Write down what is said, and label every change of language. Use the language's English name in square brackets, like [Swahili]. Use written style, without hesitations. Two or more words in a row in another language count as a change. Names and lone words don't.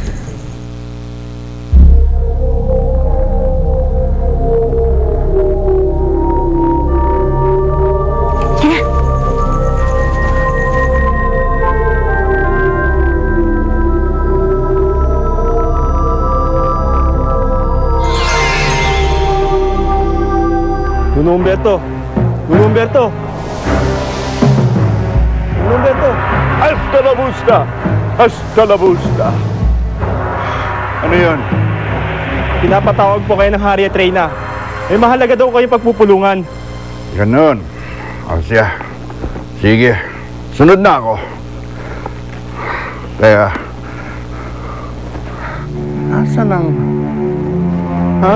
[Filipino] Tara! Nuno Humberto! Nuno Humberto! Nuno Humberto! [Spanish] Hasta la vista! Hasta la vista! [Filipino] Ano yun? Pinapatawag po kayo ng Hari at Reyna. May mahalaga daw kayo pagpupulungan. Ganun. O siya. Sige. Sunod na ako. Kaya... Nasaan ang... Ha?